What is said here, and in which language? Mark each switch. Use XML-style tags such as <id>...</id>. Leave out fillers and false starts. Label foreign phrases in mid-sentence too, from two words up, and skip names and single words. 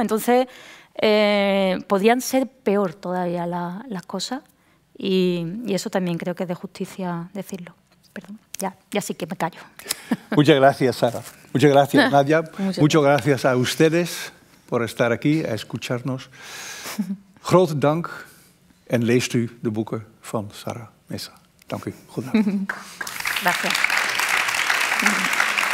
<es>Entonces, podrían ser peor todavía las cosas, y eso también creo que es de justicia decirlo. Perdón, ya sí que me callo. Muchas gracias, Sara. Muchas gracias, Nadia. Muchas gracias a ustedes por estar aquí, a escucharnos.</es> <nl>Grote dank en leest u de boeken van Sara Mesa. Dank u. Goedenavond.</nl> <es>Gracias.</es>